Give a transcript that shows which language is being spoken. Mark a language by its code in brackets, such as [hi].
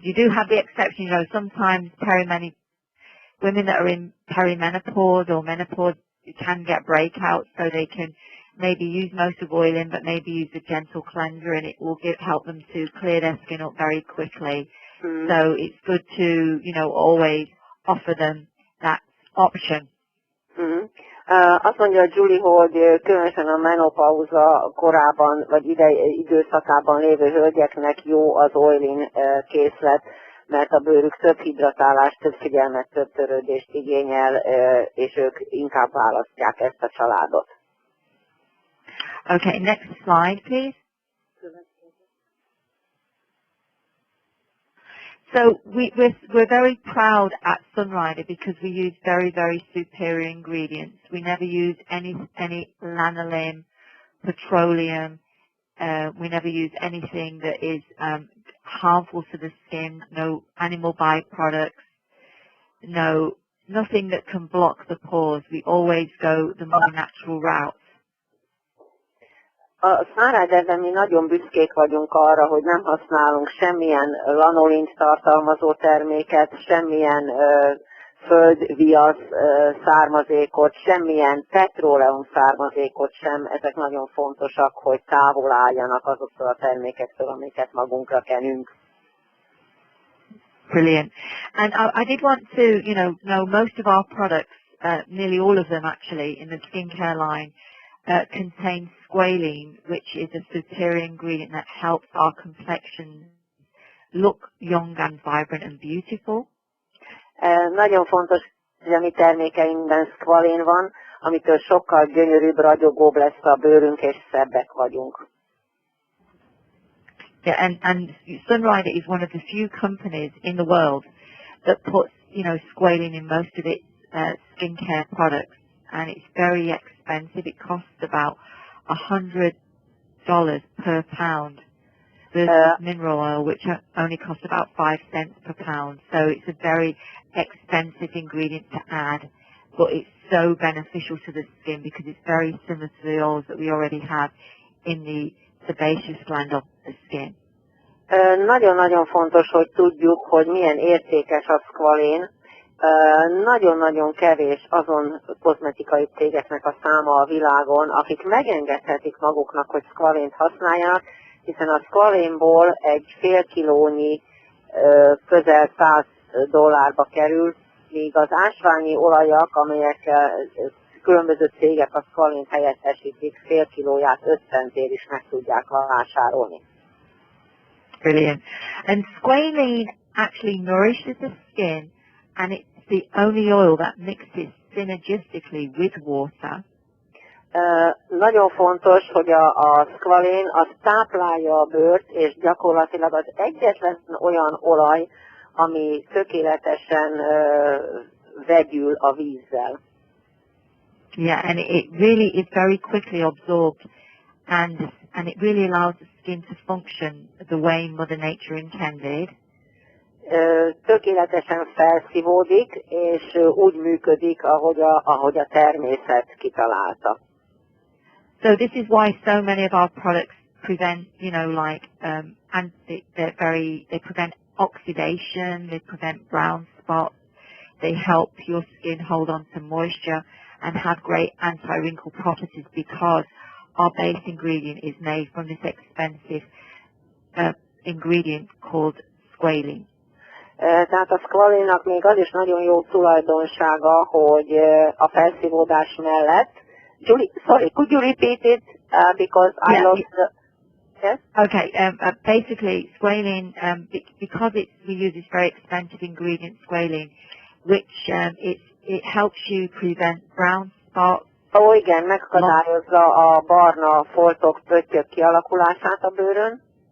[en] You do have the exception. You know, sometimes women that are in perimenopause or menopause can get breakouts, so they can maybe use most of Oilin, but maybe use a gentle cleanser, and it will help them to clear their skin up very quickly. So it's good to, you know, always offer them that option. [hu] Azt mondja Julie, hogy különösen a menopauza korában, vagy időszakában lévő hölgyeknek jó az Oilin készlet, mert a bőrük több hidratálást, több figyelmet, több törődést igényel, és ők inkább választják ezt a családot. [en] Okay, next slide, please. So we're very proud at Sunrider because we use very, very superior ingredients. We never use any lanolin, petroleum. We never use anything that is harmful to the skin. No animal byproducts. Nothing that can block the pores. We always go the more natural route. [hu] A Sunriderben mi nagyon büszkék vagyunk arra, hogy nem használunk semmilyen lanolint tartalmazó terméket, semmilyen földviasz származékot, semmilyen petróleum származékot sem. Ezek nagyon fontosak, hogy távol álljanak azoktól a termékektől, amiket magunkra kenünk. [en] Brilliant. And I did want to, you know most of our products, nearly all of them actually, in the skincare line, contains squalene, which is a superior ingredient that helps our complexion look young and vibrant and beautiful. [hu] Nagyon fontos, hogy a mi termékeinkben szkvalén van, amitől sokkal gyönyörűbb, ragyogóbb lesz a bőrünk, és szebbek vagyunk. [en] Yeah, and Sunrider is one of the few companies in the world that puts, squalene in most of its skincare products, and it's very expensive. It costs about $100 per pound versus mineral oil, which only costs about 5 cents per pound. So it's a very expensive ingredient to add, but it's so beneficial to the skin because it's very similar to the oils that we already have in the sebaceous gland of the skin. [hu] Nagyon-nagyon fontos, hogy tudjuk, hogy milyen értékes a szkvalén. Nagyon-nagyon kevés azon kozmetikai cégeknek a száma a világon, akik megengedhetik maguknak, hogy szkvalént használjanak, hiszen a szkvalénból egy fél kilónyi közel $100 kerül, míg az ásványi olajak, amelyekkel különböző cégek a szkvalént helyettesítik, fél kilóját 5 centért is meg tudják vásárolni. Brilliant. [en] And squalene actually nourishes the skin, and it's the only oil that mixes synergistically with water. [hu] Nagyon fontos, hogy a szkvalén az táplálja a bőrt, és gyakorlatilag az egyetlen olyan olaj, ami tökéletesen vegyül a vízzel. [en] Yeah, and it really is very quickly absorbed, and it really allows the skin to function the way Mother Nature intended. [hu] Tökéletesen felszívódik, és úgy működik, ahogy a természet kitalálta. [en] So this is why so many of our products prevent, and they prevent oxidation, they prevent brown spots, they help your skin hold on to moisture and have great anti-wrinkle properties because our base ingredient is made from this expensive ingredient called squalene. [hu] Tehát a szkvalénnak még az is nagyon jó tulajdonsága, hogy a felszívódás mellett. [en] Julie, sorry, could you repeat it? Because I lost the... Yes? Okay, basically squalene, because we use this very expensive ingredient, squalene, which it helps you prevent brown spots. [hu] Ó, igen, megakadályozza a barna foltok, pöttyök kialakulását a bőrön.